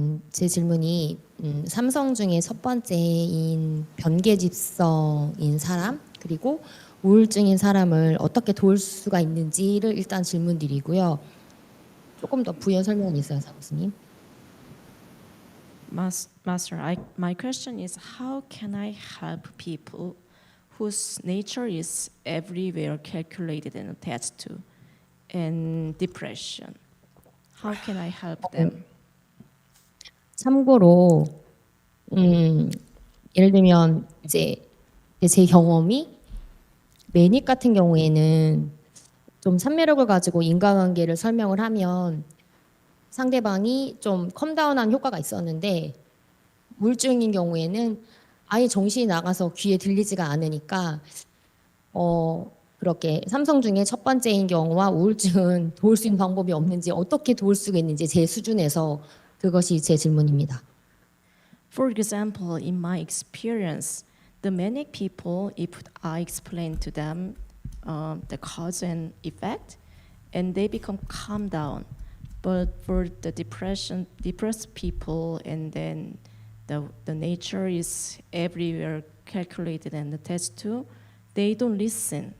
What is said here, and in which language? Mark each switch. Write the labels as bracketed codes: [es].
[ko] 제 질문이 삼성 중에 첫 번째인 변계집성인 사람, 그리고 우울증인 사람을 어떻게 도울 수가 있는지를 일단 질문드리고요. 조금 더 부연 설명이 있어요, 사부스님. [en] Master, my question is, how can I help people whose nature is everywhere calculated and attached to, and depression? How can I help them? [ko] 참고로 예를 들면 이제 제 경험이 매닉 같은 경우에는 좀 산매력을 가지고 인과관계를 설명을 하면 상대방이 좀 컴다운한 효과가 있었는데, 우울증인 경우에는 아예 정신이 나가서 귀에 들리지가 않으니까 그렇게 삼성 중에 첫 번째인 경우와 우울증은 도울 수 있는 방법이 없는지, 어떻게 도울 수가 있는지 제 수준에서 그것이 제 질문입니다. [en] For example, in my experience, the manic people, if I explain to them the cause and effect, and they become calm down. But for the depressed people, and then the nature is everywhere calculated and attached to, they don't listen.